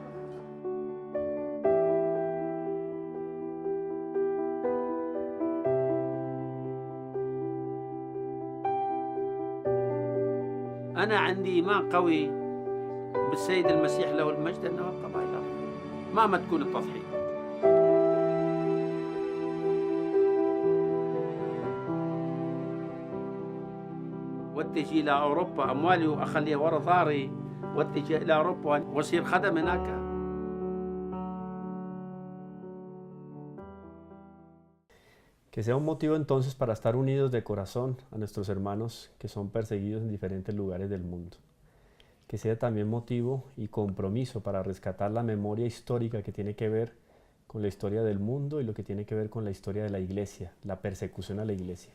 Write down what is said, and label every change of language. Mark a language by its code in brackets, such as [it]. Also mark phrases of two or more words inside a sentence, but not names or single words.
[ar] أنا عندي إيمان قوي بالسيد المسيح له المجد أنه يبقى معي الأرض مهما تكون التضحية. واتجه إلى أوروبا، أموالي وأخليها ورا ظهري واتجه إلى أوروبا وأصير خدم هناك. [es] Que sea un motivo entonces para estar unidos de corazón a nuestros hermanos que son perseguidos en diferentes lugares del mundo. Que sea también motivo y compromiso para rescatar la memoria histórica que tiene que ver con la historia del mundo y lo que tiene que ver con la historia de la iglesia, la persecución a la iglesia.